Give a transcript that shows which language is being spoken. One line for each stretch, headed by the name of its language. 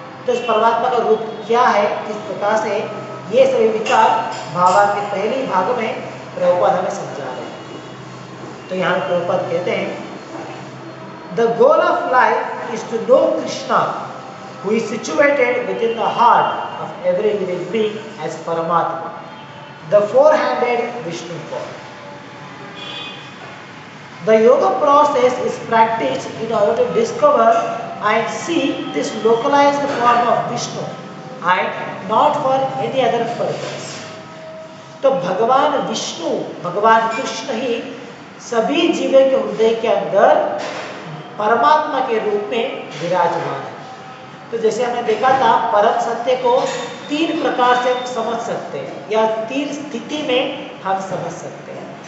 Hindi: तो इस परमात्मा का रूप क्या है, किस प्रकार से, ये सभी विचार भावार्थ के पहले भाग में प्रभुपाद हमें समझा रहे हैं। तो यहाँ प्रभुपाद कहते हैं
English: The goal of life is to know Krishna who is situated within the heart of every living being as Paramatma, the four-handed Vishnu form. The yoga process is practiced in order to discover and see this localized form of Vishnu and not for any other purpose.
Hindi: तो भगवान विष्णु, भगवान कृष्ण ही सभी जीवों के हृदय के अंदर परमात्मा के रूप में विराजमान है। तो जैसे हमने देखा था परम सत्य को तीन प्रकार से समझ सकते हैं या तीन स्थिति में हम समझ सकते हैं।